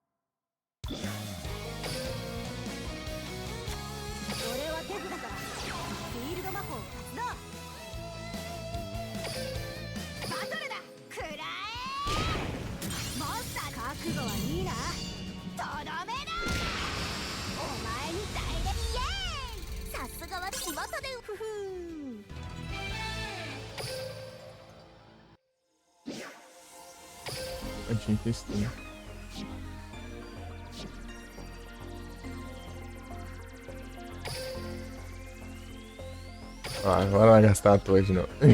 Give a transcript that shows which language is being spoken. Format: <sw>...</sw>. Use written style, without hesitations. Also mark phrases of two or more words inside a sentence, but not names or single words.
<ja>俺は手札からフィールド魔法発動。バトルだ。くらえ。モンスター。覚悟はいいな。とどめだ。お前にダイレクト。イエーイ。さすがは巷でふふー。</ja> <pt>Eu tinha que estudar. Ah, agora vai gastar a toa de novo.</pt>